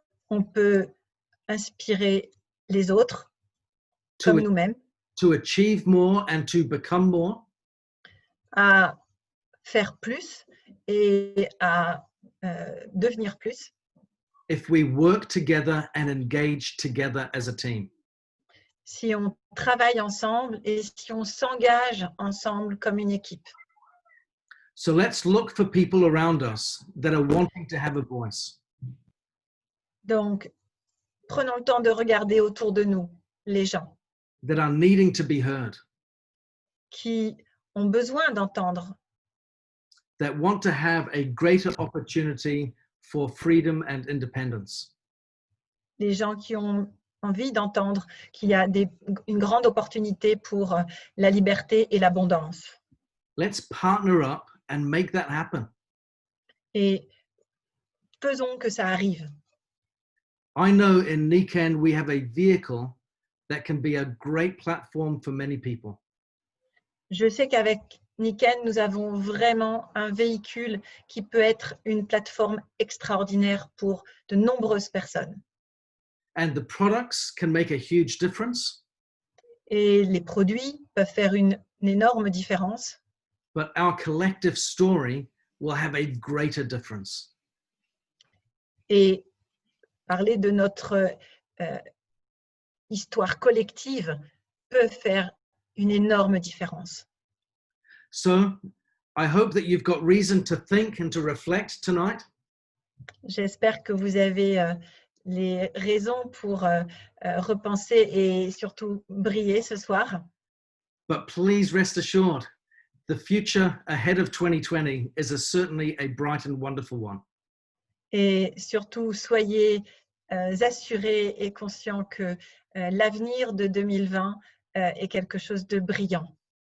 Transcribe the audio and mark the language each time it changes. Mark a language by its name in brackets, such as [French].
[French] On peut inspirer les autres [English] to, [French] comme nous-mêmes [English] to achieve more and to become more [French] à faire plus et à devenir plus [English] if we work together and engage together as a team. [French] si on travaille ensemble et si on s'engage ensemble comme une équipe. [English] So let's look for people around us that are wanting to have a voice. [French] Donc, prenons le temps de regarder autour de nous les gens [English] That are needing to be heard, [French] qui ont besoin d'entendre, [English] that want to have a greater opportunity for freedom and independence. [French] les gens qui ont envie d'entendre qu'il y a une grande opportunité pour la liberté et l'abondance. [English] Let's partner up and make that happen. [French] Et faisons que ça arrive. [English] I know in Niken we have a vehicle that can be a great platform for many people. [French] Je sais qu'avec Niken, nous avons vraiment un véhicule qui peut être une plateforme extraordinaire pour de nombreuses personnes. [English] And the products can make a huge difference, [French] Et les produits peuvent faire une énorme différence, [English] but our collective story will have a greater difference. [French] et parler de notre histoire collective peut faire une énorme différence. [English] So I hope that you've got reason to think and to reflect tonight. [French] J'espère que vous avez les raisons pour repenser et surtout briller ce soir. [English] But please rest assured, the future ahead of 2020 is certainly a bright and wonderful one. [French] Et surtout, soyez assurés et conscients que l'avenir de 2020 est quelque chose de brillant.